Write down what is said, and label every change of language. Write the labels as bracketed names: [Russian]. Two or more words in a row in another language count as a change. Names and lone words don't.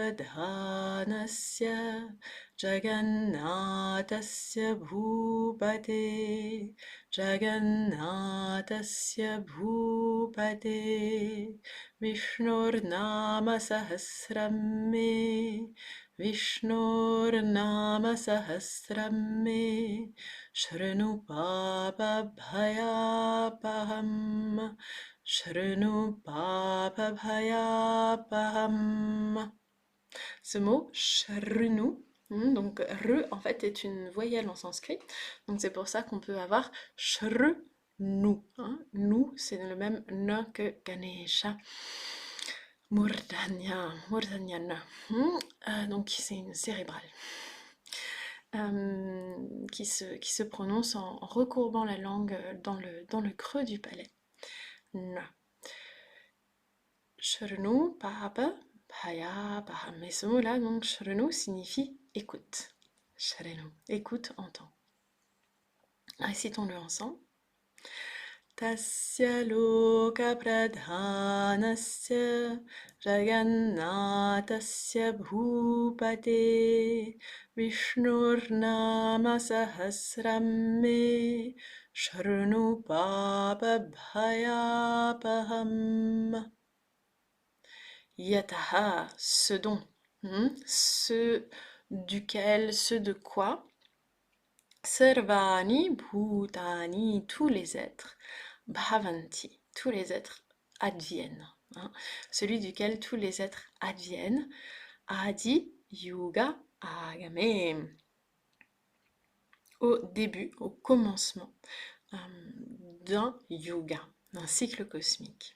[Sanskrit] प्रधानस्य जगन्नाथस्य भूपते जगन्नाथस्य भूपते विष्णुर्नाम सहस्रं मे विष्णुर्नाम सहस्रं मे शृणु पाप भयापहम् शृणु पाप भयापहम्. [French] Ce mot, shrinu, donc re en fait est une voyelle en sanskrit, donc c'est pour ça qu'on peut avoir shrnu. Hein. Nu, c'est le même n que Ganesha. [Sanskrit] मूर्धन्य, मूर्धन्यन. [French] Donc c'est une cérébrale. Qui se prononce en recourbant la langue dans le creux du palais. [Sanskrit] न। शृणु पाप भय बहम्. [French] Mais ce mot-là, donc shrnu, signifie écoute. Shrnu, écoute, entends. Récitons-le ensemble. [Sanskrit] तस्य लोक प्रधानस्य जगन्नाथस्य भूपते विष्णुर्नाम सहस्रं मे शृणु पाप भयापहम्. [French] Yataha, ce dont, ce duquel, ce de quoi, [Sanskrit] सर्वाणि भूतानि, [French] tous les êtres, bhavanti, tous les êtres adviennent, hein, celui duquel tous les êtres adviennent, [Sanskrit] आदि युग आगमे, [French] au début, au commencement d'un yuga, d'un cycle cosmique.